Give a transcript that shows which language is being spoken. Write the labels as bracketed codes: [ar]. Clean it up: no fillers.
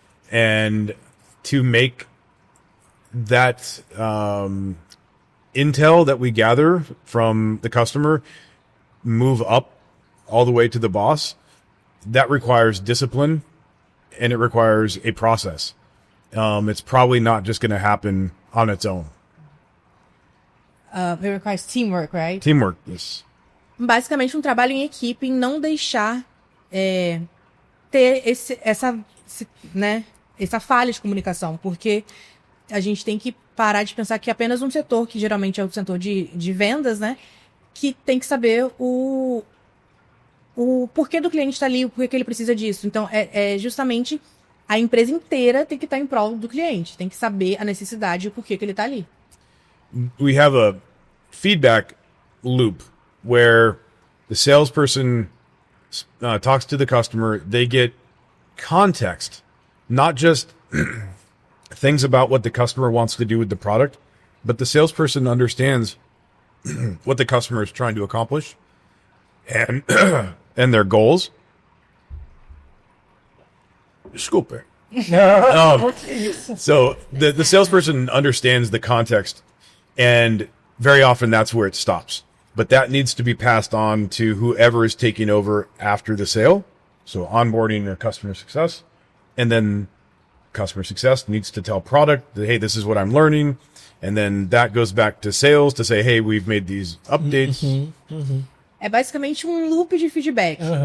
[en] And to make that intel that we gather from the customer move up all the way to the boss, that requires discipline and it requires a process. It's probably not just going to happen on its own. It requires teamwork, right? Teamwork, yes. [pt] Basicamente um trabalho em equipe, em não deixar ter essa falha de comunicação, porque a gente tem que parar de pensar que apenas um setor, que geralmente é o setor de vendas, né, que tem que saber o porquê do cliente está ali, o porquê que ele precisa disso. Então, é justamente a empresa inteira tem que estar em prol do cliente, tem que saber a necessidade e o porquê que ele está ali. [en] We have a feedback loop where the salesperson talks to the customer, they get context, not just things about what the customer wants to do with the product, but the salesperson understands what the customer is trying to accomplish and and their goals. [pt] Desculpe. [en] So the salesperson understands the context, and very often that's where it stops. But that needs to be passed on to whoever is taking over after the sale. So onboarding or customer success. And then customer success needs to tell product that, hey, this is what I'm learning. And then that goes back to sales to say, hey, we've made these updates. [pt] É basicamente um loop de feedback.